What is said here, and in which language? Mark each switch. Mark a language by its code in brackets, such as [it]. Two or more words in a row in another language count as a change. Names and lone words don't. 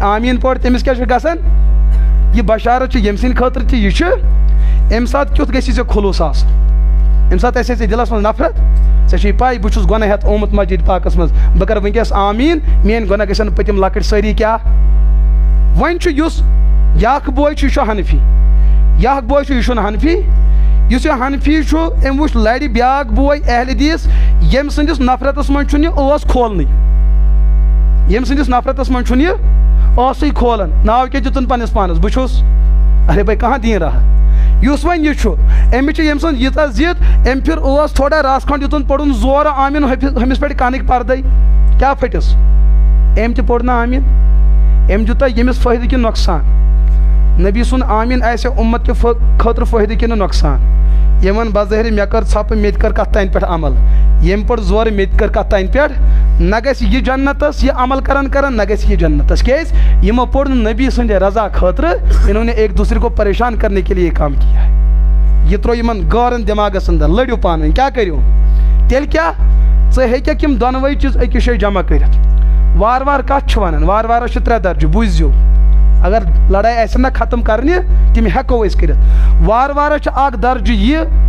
[ks] آمیٖن پوٚر تٔمِس کیٛاہ چھُ گژھان یہِ بشارت چھِ ییٚمہِ سٕنٛدِ خٲطرٕ تہِ یہِ چھُ اَمہِ ساتہٕ کیُتھ گژھِ ژےٚ خلوٗص آسُن اَمہِ ساتہٕ آسہِ ژےٚ دِلس منٛز نفرت ژےٚ چھے پاے بہٕ چھُس گۄناہ ہٮ۪تھ آمُت مسجد پاکس منٛز بہٕ کرٕ وٕنکیٚس آمیٖن میٲنۍ گۄناہ گژھن پٔتِم لۄکٕٹۍ سٲری کیٛاہ وۄنۍ چھُ یُس یہِ اکھ بوے چھُ یہِ چھُ حنفی یہِ اکھ بوے چھُ یہِ چھُنہٕ حنفی یُس یہِ حنفی چھُ أمۍ وٕچھ لرِ بیٛاکھ بوے اہلِ حدیٖث ییٚمہِ سٕنٛدِس نفرتس منٛز چھُنہٕ یہِ ٲس کھولنٕے ییٚمہِ سٕنٛدِس نفرتس منٛز چھُنہٕ یہِ ٲسٕے کھولان ناو کیٛاہ دِتُن پننِس پانس بہٕ چھُس [ur] ارے بھائی کہاں دیٖن رہا [ks] یُس وۄنۍ یہِ چھُ أمِس چھِ ییٚمہِ سٕنٛز ییٖژاہ ضِد أمۍ پھِر ٲس تھوڑا رس کھنٛڈ یُتُن پوٚرُن زورٕ آمیٖن ہُمِس پٮ۪ٹھ کَنٕکۍ پردے کیٛاہ پھٔٹِس أمۍ تہِ پوٚر نہٕ آمیٖن أمۍ دیُت تۄہہِ ییٚمِس فٲیدٕ کِنہٕ نۄقصان نبی سُنٛد آمیٖن آسہِ اُمت کہِ خٲطرٕ فٲیدٕ کِنہٕ نۄقصان یِمن بظٲہِر مےٚ کٔر ژھۄپہٕ مےٚ تہِ کٔر کتھ تانۍ پٮ۪ٹھ عمل ییٚمہِ پٔر زورٕ مےٚ تہِ کٔر کتھ تانۍ پٮ۪ٹھ نہ گژھِ یہِ جنتس یہِ عمل کرن نہ گژھِ یہِ جنتس کیٛازِ یِمو پوٚر نہٕ نبی سٕنٛدِ رضا خٲطرٕ [ur] انہوں نے ایک دوسرے کو پریشان کرنے کے لیے کام کیا ہے [ks] یہِ ترٛوو یِمن غورن دٮ۪ماغس انٛدر لٔڑِو پانہٕ ؤنۍ کیٛاہ کٔرِو تیٚلہِ کیٛاہ ژٕ ہیٚککھ یِم دۄنوَے چیٖز أکِس جایہِ جمع کٔرِتھ وارٕ وارٕ کتھ چھِ ونان وارٕ وارس چھِ 3 درجہٕ بوٗزِو اگر لڑٲے آسہِ نہ ختم کرنہِ تِم ہٮ۪کو أسۍ کٔرِتھ وارٕ وارس چھُ اکھ درجہٕ یہِ